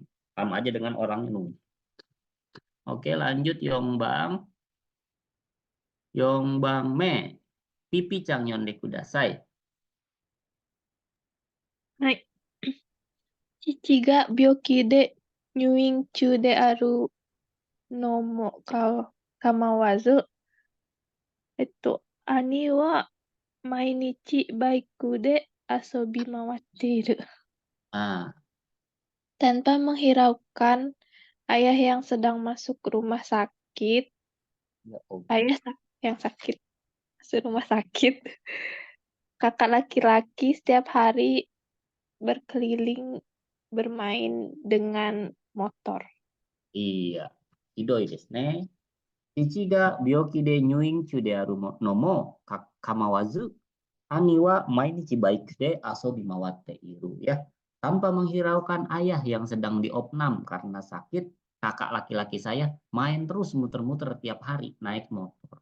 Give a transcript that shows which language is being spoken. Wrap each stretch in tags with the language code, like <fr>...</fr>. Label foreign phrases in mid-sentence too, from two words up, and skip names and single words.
<id>Sama aja dengan orang nunggu. Oke, lanjut Yongbang. Yongbang me.</id> <ja>ピピちゃん読んでください. はい。父が病気で入院中であるのも構わず、兄は毎日バイクで遊び回っている。</ja> <id>Nah, Tanpa menghiraukan ayah yang sedang masuk rumah sakit, Ya, oke. yang sakit masuk rumah sakit, kakak laki-laki setiap hari berkeliling bermain dengan motor. Iya.</id> <ja>ひどいですね。父が病気で入院中であるのも構わず、兄は毎日バイクで遊び回っている,</ja> <id>ya. Tanpa menghiraukan ayah yang sedang diopnam karena sakit, kakak laki-laki saya main terus muter-muter tiap hari naik motor.</id>